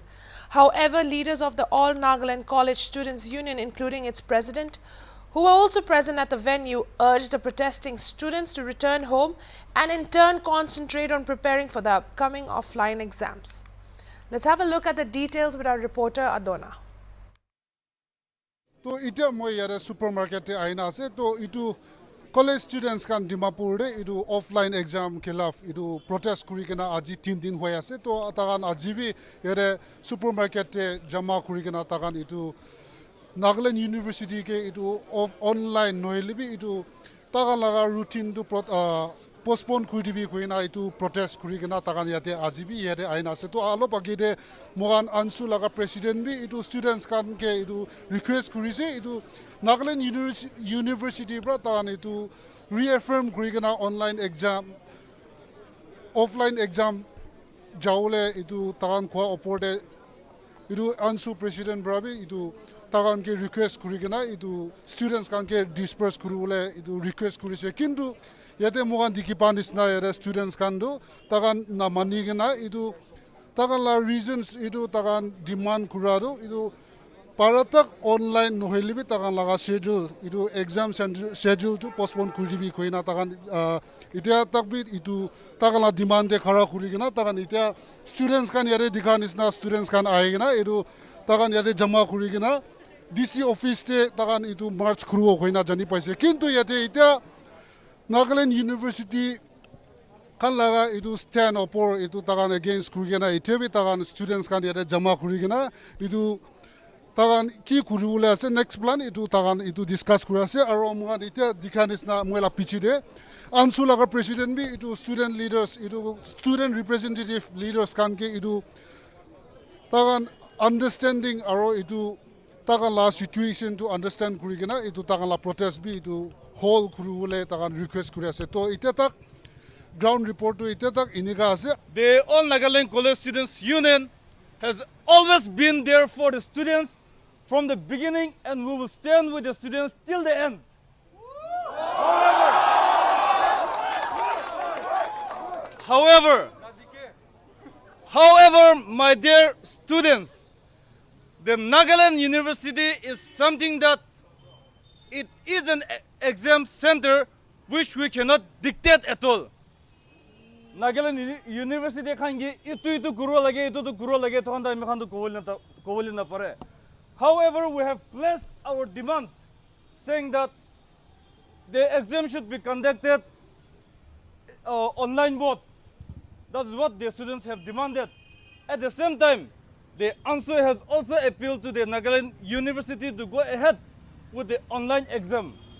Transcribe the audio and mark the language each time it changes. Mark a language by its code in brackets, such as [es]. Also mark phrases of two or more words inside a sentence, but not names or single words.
[en] However, leaders of the All Nagaland College Students Union, including its president, who were also present at the venue, urged the protesting students to return home and in turn concentrate on preparing for the upcoming offline exams. Let's have a look at the details with our reporter Adona. [nag] So, ita mo yare supermarket te aina ase to itu college students kan Dimapur de itu [en] offline exam [nag] khilaf itu protest kuri kena aji 3 din hoy ase to tagan aji bi yare supermarket te jama kuri kena tagan itu Nagaland University ke itu online noilibi itu tagan laga routine to postpone kuri bi koina itu protest kuri kena tagan yate aji bi yare aina ase to alo bagide mogan ansu laga president bi itu students kan ke itu request kuri se itu Nagaland University pra tagan itu reaffirm kuri kena [en] online exam offline exam [nag] jaule itu tagan kwa oporde itu ansu president brabi itu tagan ke request kuri kena itu students kan ke disperse kuri ule itu request kuri se kintu yate mogan dikipanis na yare students kan do tagan na mani kena itu tagan la reasons itu tagan demand kurado itu paratak online nohelibi tagan laga schedule itu [en] exam schedule [nag] to postpone kuribi koina tagan itia takbit itu tagan la demand de khara kuri kena tagan itia students kan yare dikhanis na students kan aigena itu tagan yate jama kuri kena DC office te tagan itu march kruo koina jani paise kintu yate ita Nagaland University kan laga itu [en] stand up [nag] or itu tagan against kurigena itebi tagan students kan yate jama kurigena itu tagan ki kurule ase [en] next plan [nag] itu tagan itu discuss kurase aro mugan ite dikhanis na muela pichide ansu laga president bi itu [en] student leaders [nag] itu [en] student representative leaders [nag] kan ke itu tagan understanding aro itu tagan la situation to understand kurigena itu tagan la protest bi itu whole kurule tagan request kurase to ite tak [en] ground report [nag] to ite tak iniga ase [en] the All Nagaland College Students Union has always been there for the students from the beginning, and we will stand with the students till the end. However, my dear students, the Nagaland University is something that it is an exam center which we cannot dictate at all. [nag] Nagaland University khangi itu kuro lage to handa me khandu kowoli na pare. [en] However, we have placed our demand saying that the exam should be conducted online mode. That's what the students have demanded. At the same time, the answer has also appealed to the Nagaland University to go ahead with the online exam.